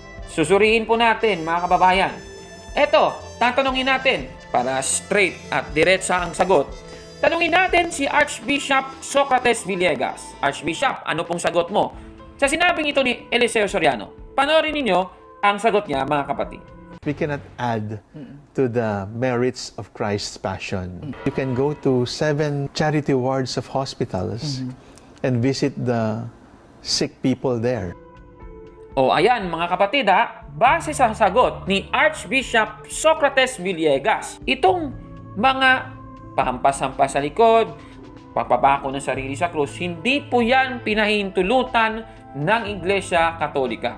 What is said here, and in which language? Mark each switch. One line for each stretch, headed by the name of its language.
Filipino: Susuriin po natin, mga kababayan. Eto, tatanungin natin, para straight at diretsa ang sagot. Tanungin natin si Archbishop Socrates Villegas. Archbishop, ano pong sagot mo sa sinabing ito ni Eliseo Soriano? Panoorin ninyo ang sagot niya, mga kapatid.
English: We cannot add to the merits of Christ's passion. You can go to 7 charity wards of hospitals and visit the sick people there.
Filipino: O ayan mga kapatid base sa sagot ni Archbishop Socrates Villegas, itong mga pahampas-hampas sa likod, pagpapako ng sarili sa krus, hindi po yan pinahintulutan ng Iglesia Katolika.